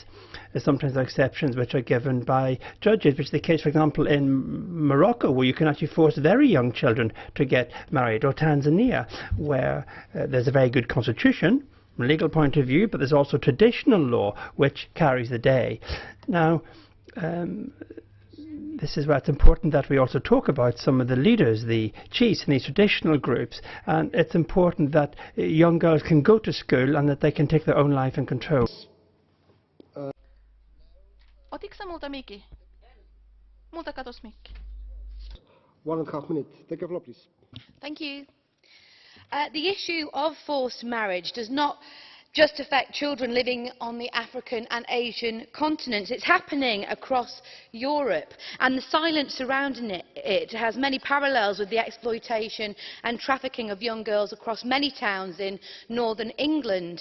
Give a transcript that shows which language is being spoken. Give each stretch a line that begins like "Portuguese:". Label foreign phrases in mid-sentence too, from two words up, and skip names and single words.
English: Sometimes there are exceptions which are given by judges, which is the case, for example, in Morocco, where you can actually force very young children to get married, or Tanzania, where there's a very good constitution from a legal point of view, but there's also traditional law which carries the day. Now, this is why it's important that we also talk about some of the leaders, the chiefs in these traditional groups, and it's important that young girls can go to school and that they can take their own life in control.
Finnish: Otitko sä multa Miki? Multakatos Mikke.
English: 1.5 minutes. Take a floor, please. Thank you. The issue of forced marriage does not just affect children living on the African and Asian continents. It's happening across Europe, and the silence surrounding it has many parallels with the exploitation and trafficking of young girls across many towns in northern England.